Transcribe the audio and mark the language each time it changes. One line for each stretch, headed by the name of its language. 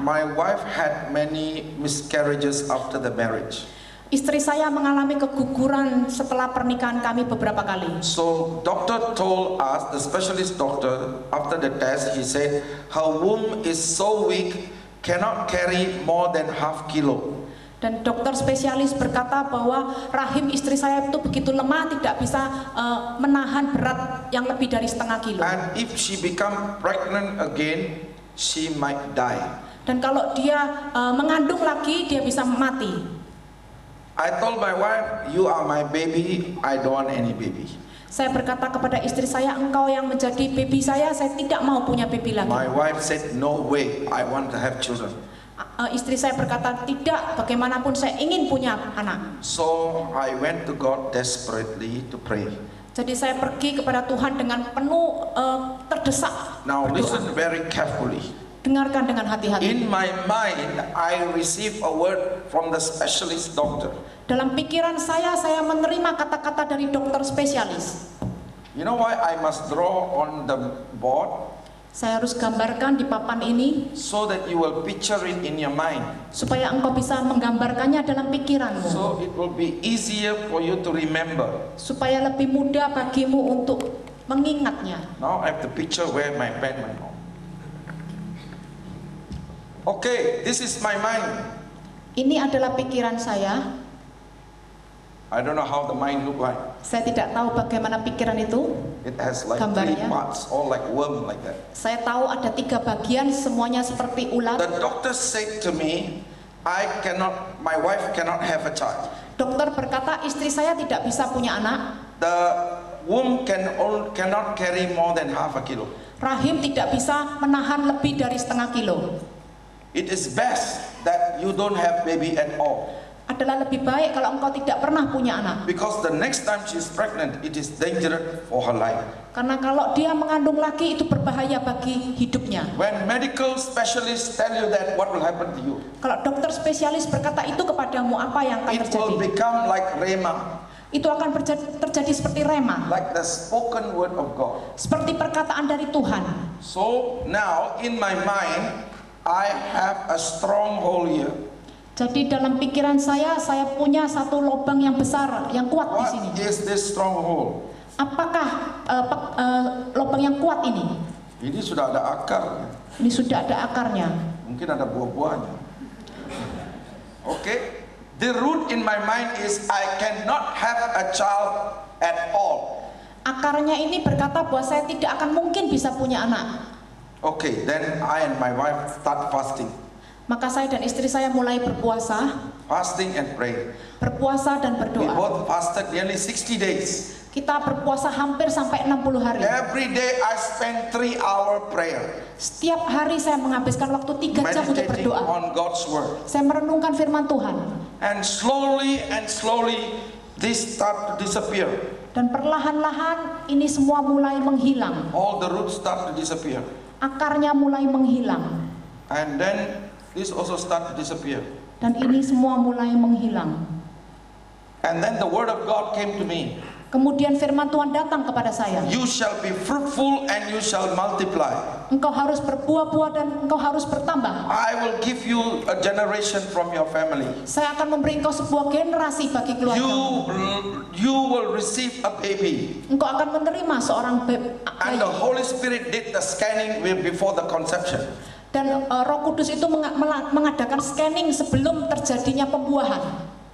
English: my wife had many miscarriages after the marriage.
Indonesian: istri saya mengalami keguguran setelah pernikahan kami beberapa kali.
English: So doctor told us, the specialist doctor, after the test, he said her womb is so weak, cannot carry more than half kilo.
Indonesian: Dan dokter spesialis berkata bahwa rahim istri saya itu begitu lemah, tidak bisa menahan berat yang lebih dari setengah kilo.
English: And if she become pregnant again, she might die.
Indonesian: Dan kalau dia mengandung lagi, dia bisa mati.
English: I told my wife, you are my baby, I don't want any baby.
Indonesian: Saya berkata kepada istri saya, engkau yang menjadi baby saya tidak mau punya baby lagi.
English: My wife said, no way, I want to have children.
Indonesian: Istri saya berkata, tidak, bagaimanapun saya ingin punya anak.
English: So I went to God desperately to pray.
Indonesian: Jadi saya pergi kepada Tuhan dengan penuh terdesak.
English: Now
Indonesian: berdoa.
English: listen very carefully.
Indonesian: Dengarkan dengan hati-hati.
English: In my mind, I received a word from the specialist doctor.
Indonesian: Dalam pikiran saya menerima kata-kata dari dokter spesialis.
English: You know why I must draw on the board?
Indonesian: Saya harus gambarkan di papan ini
English: So that you will picture it in your mind.
Indonesian: supaya engkau bisa menggambarkannya dalam pikiranmu.
English: So it will be easier for you to remember.
Indonesian: Supaya lebih mudah bagimu untuk mengingatnya.
English: Now I have to picture where my pen went on. Okay, this is my mind.
Indonesian: Ini adalah pikiran saya.
English: I don't know how the mind look like.
Indonesian: Saya tidak tahu bagaimana pikiran itu.
English: It has like
Indonesian: Gambarnya.
English: 3 parts, all like worm like that.
Indonesian: Saya tahu ada 3 bagian, semuanya seperti ular.
English: The doctor said to me, my wife cannot have a child.
Indonesian: Dokter berkata istri saya tidak bisa punya anak.
English: The womb cannot carry more than half a kilo.
Indonesian: Rahim tidak bisa menahan lebih dari setengah kilo.
English: It is best that you don't have baby at all.
Indonesian: Adalah lebih baik kalau engkau tidak pernah punya anak.
English: Because the next time she's pregnant, it is dangerous for her life.
Indonesian: Karena kalau dia mengandung lagi itu berbahaya bagi hidupnya.
English: When medical specialists tell you that, what will happen to you?
Indonesian: Kalau dokter spesialis berkata itu kepadamu, apa yang akan
English: It
Indonesian: terjadi?
English: will become like rhema,
Indonesian: Itu akan terjadi seperti rema,
English: like the spoken word of God.
Indonesian: seperti perkataan dari Tuhan.
English: So now in my mind, I have a stronghold here.
Indonesian: Jadi dalam pikiran saya punya satu lubang yang besar, yang kuat di sini.
English: What is this stronghold?
Indonesian: Apakah lubang yang kuat ini? Ini sudah ada akarnya. Ini sudah ada akarnya. Mungkin ada buah-buahnya.
English: Okay. The root in my mind is I cannot have a child at all.
Indonesian: Akarnya ini berkata bahwa saya tidak akan mungkin bisa punya anak.
English: Okay, then I and my wife start fasting.
Indonesian: Maka saya dan istri saya mulai berpuasa.
English: Fasting and praying.
Indonesian: Berpuasa dan
English: We
Indonesian: berdoa.
English: both fasted nearly 60 days.
Indonesian: Kita berpuasa hampir sampai 60 hari.
English: Every day I spend 3-hour prayer.
Indonesian: Setiap hari saya menghabiskan waktu 3 jam untuk
English: Meditating
Indonesian: berdoa.
English: on God's word.
Indonesian: Saya merenungkan firman Tuhan.
English: And slowly this start to disappear.
Indonesian: Dan perlahan-lahan ini semua mulai menghilang.
English: All the roots start to disappear.
Indonesian: Akarnya mulai menghilang.
English: And then this also start to disappear.
Indonesian: Dan ini semua mulai menghilang.
English: And then the word of God came to me.
Indonesian: Kemudian firman Tuhan datang kepada saya.
English: You shall be fruitful and you shall multiply.
Indonesian: Engkau harus berbuah-buah dan engkau harus bertambah.
English: I will give you a generation from your family.
Indonesian: Saya akan memberi engkau sebuah generasi bagi keluarga.
English: You will receive a baby.
Indonesian: Engkau akan menerima seorang
English: And the Holy Spirit did the scanning before the conception.
Indonesian: Dan Roh Kudus itu mengadakan scanning sebelum terjadinya pembuahan.